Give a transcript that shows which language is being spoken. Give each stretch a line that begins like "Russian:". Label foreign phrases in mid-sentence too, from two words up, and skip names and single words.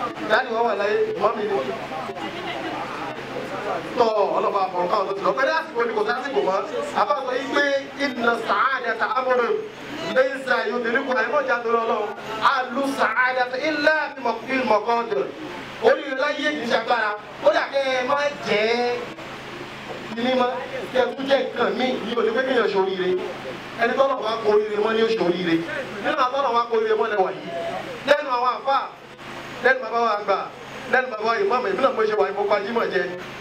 Yoruba: Dáàdì wọn wà láyé, mọ́mì ni. Tọ́ Ọlọ́run bá fọ̀rọ̀ káwọn tó ti lọ. Pẹ̀lú àsìkò ni kò sásìkò mọ́. Àbá sọ yín pé
Arabic: إن السعادة أمر ليس يدركها.
Yoruba: Ẹ mọ̀ jà torí Ọlọ́run.
Arabic: أهل السعادة إلا بمقضي المقادير.
Yoruba: Oríire láyé kì í ṣe agbára. Ó dà kẹ́ ẹ má jẹ́ mímọ́, kẹ́ ẹ tún jẹ́ nǹkan míì, yìí ò ní pé kéèyàn ṣe oríire. Ẹni tọ́lọ̀ wá kó oríire mọ́ ni ó ṣe oríire. Nínú àwọn tọ́lọ̀ wá kó oríire mọ́ lẹ wà yìí. Lẹ́nu àwọn àfà, lẹ́nu bàbá wa àgbà, lẹ́nu bàbá wa ìmáàmù, èmi náà mo ṣe wà yìí, mo pa Jímọ̀ jẹ ni.